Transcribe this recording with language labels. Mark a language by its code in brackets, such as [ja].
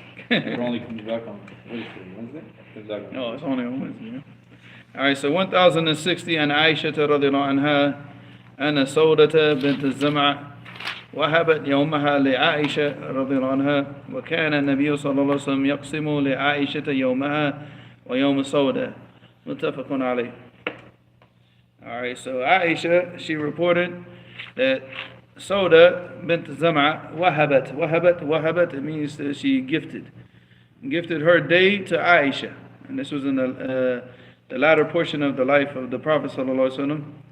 [en] It only comes back on Wednesday? No, it's only on Wednesday. Yeah? All right, so [ar] 1060 عن عائشة رضي الله عنها أن سودة بنت الزمع وهبت يومها لعائشة رضي الله عنها وكان النبي صلى الله عليه وسلم يقسم لعائشة يومها ويوم سودة متفق عليه. [en] All right, so Aisha, she reported that Sauda bint Zam'a wahabat, it means that she gifted her day to Aisha. And this was in the latter portion of the life of the Prophet sallallahu alaihi wasallam.